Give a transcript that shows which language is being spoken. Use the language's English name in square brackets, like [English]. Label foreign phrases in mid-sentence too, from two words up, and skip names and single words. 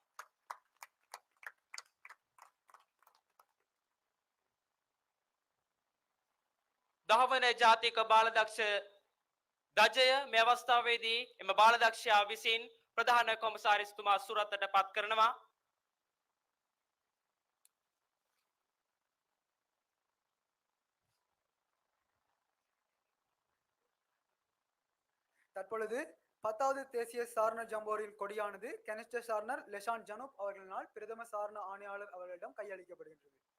[Sinhala] 10 වන ජාතික බාලදක්ෂ ධජය මේ අවස්ථාවේදී එම බාලදක්ෂයා විසින් ප්‍රධාන කොමසාරිස්තුමා සුරතට පත් කරනවා. [Tamil] தற்பொழுது 10வது தேசிய சாரண ஜம்போரியின் கொடியானது கனிஷ்ட சாரணர் லெஷான் ஜனூப் அவர்களினால் பிரதம சாரண ஆணையாளர் அவர்களிடம் கையளிக்கப்படுகின்றது.